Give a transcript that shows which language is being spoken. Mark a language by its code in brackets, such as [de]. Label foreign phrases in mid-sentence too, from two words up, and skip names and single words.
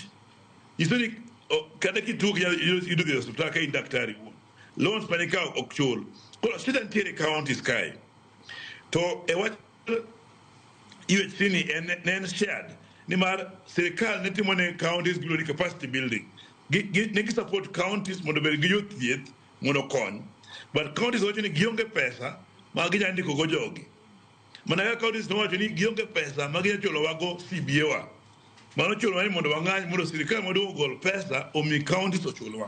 [luo] Isoni kada kituo yudo dhi hospital ka in daktari. Loans panika ok chul. Koro shida ntiere counties kae. To e wach UHC ni en shared. Nimar serikal ne timo ne [en] counties glory capacity building. [luo] Ne [en] support counties [luo] mondo bed gi jothieth mondo kony. But counties wacho ni gionge pesa ma ginya ndiko go jogi. Mana ka counties no wacho ni gionge pesa ma ginya chulo wago CBA wa. Mano chulo ni mondo wang'any mondo serikal mondo ogol pesa omi counties ochulwa.